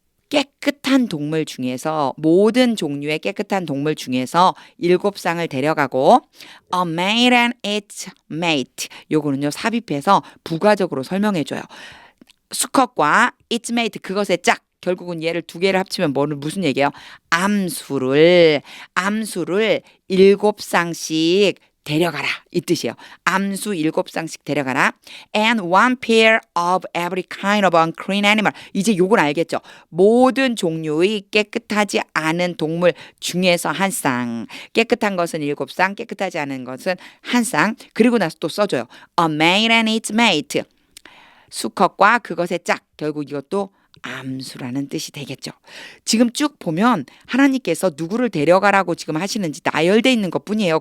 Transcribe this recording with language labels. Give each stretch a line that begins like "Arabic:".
Korean: 깨끗한 동물 중에서 모든 종류의 깨끗한 동물 중에서 7쌍을 데려가고
English: a male and its mate
Korean: 요거는요 삽입해서 부가적으로 설명해줘요. 수컷과
English: its mate
Korean: 그것의 짝 결국은 얘를 두 개를 합치면 무슨 얘기예요? 암수를 7쌍씩 데려가라 이 뜻이에요. 암수 7쌍씩 데려가라.
English: And one pair of every kind of unclean animal.
Korean: 이제 요건 알겠죠? 모든 종류의 깨끗하지 않은 동물 중에서 한 쌍. 깨끗한 것은 7쌍, 깨끗하지 않은 것은 한 쌍. 그리고 나서 또 써줘요.
English: A mate and its mate.
Korean: 수컷과 그것의 짝. 결국 이것도 암수라는 뜻이 되겠죠. 지금 쭉 보면 하나님께서 누구를 데려가라고 지금 하시는지 나열되어 있는 것뿐이에요.